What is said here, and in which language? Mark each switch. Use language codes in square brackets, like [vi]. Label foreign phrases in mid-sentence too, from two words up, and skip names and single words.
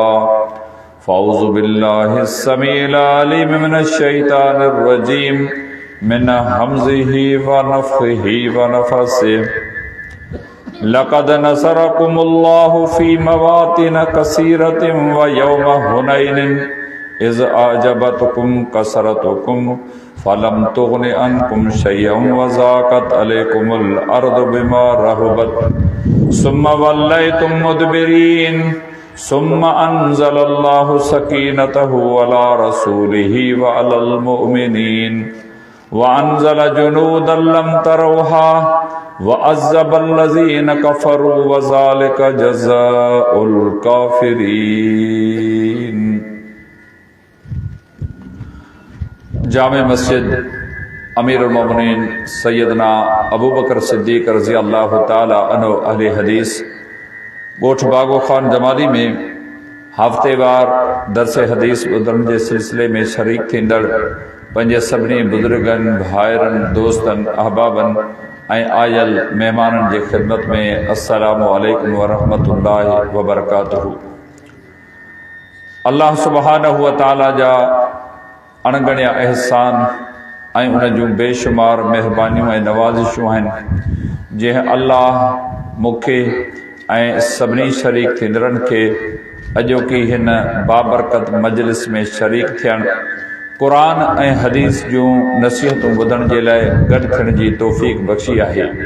[ar] فأعوذ بالله السميع العليم من الشيطان الرجيم من همزه ونفخه ونفثه. لقد نصركم الله في مواطن كثيرة ويوم حنين إذ أعجبتكم كثرتكم فلم تغن عنكم شيئا وضاقت عليكم الأرض بما رحبت ثم وليتم مدبرين. ثم أنزل الله سكينته على رسوله وعلى المؤمنين وأنزل جنودا لم تروها وعذب الذين كفروا وذلك جزاء الكافرين. [sd] जामे मस्जिद अमीरुल मोमिनीन सैयदना अबू बकर सिद्दीक़ [ar] رضي الله تعالى عنه [sd] अहले हदीस गोठ बागो खान जमाली में हफ्तेवार दरस हदीस ॿुधण जे सिलसिले में शरीक थींदड़ पंहिंजे सभिनी बुज़ुर्गनि भाइरनि दोस्तनि अहबाबनि ऐं आयल महिमाननि जे ख़िदमत में [ar] السلام عليكم ورحمة الله وبركاته. [sd] अल्लाह [ar] سبحانه وتعالى [sd] जा अणगणिया एहसान ऐं उन जूं बेशुमार महिरबानियूं ऐं नवाज़िशूं आहिनि जंहिं अल्लाह मूंखे ऐं सभिनी शरीक थींदड़नि खे अॼोकी हिन बाबरकत मजलिस में शरीक थियणु क़ुरान ऐं हदीस जूं नसीहतूं ॿुधण जे लाइ गॾु थियण जी तौफ़ीक़ बख़्शी आहे।